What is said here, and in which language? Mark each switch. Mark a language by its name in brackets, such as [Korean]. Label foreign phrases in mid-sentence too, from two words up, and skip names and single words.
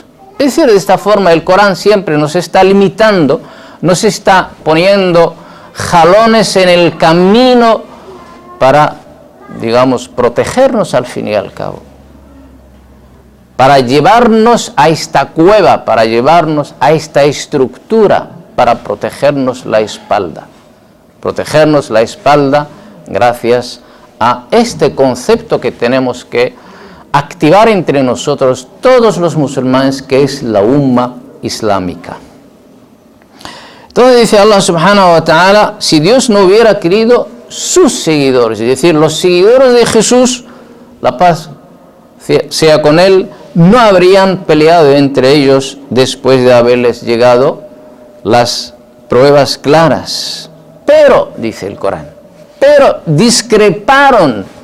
[Spanish] Es decir, de esta forma el Corán siempre nos está limitando, nos está poniendo jalones en el camino para, protegernos al fin y al cabo, para llevarnos a esta cueva, para llevarnos a esta estructura, para protegernos la espalda gracias a este concepto que tenemos que activar entre nosotros todos los musulmanes, que es la umma islámica. Entonces dice [Arabic] الله سبحانه وتعالى: [Spanish] si Dios no hubiera querido, sus seguidores, es decir, los seguidores de Jesús, la paz sea con él, no habrían peleado entre ellos después de haberles llegado las pruebas claras. Pero, dice el Corán, pero discreparon.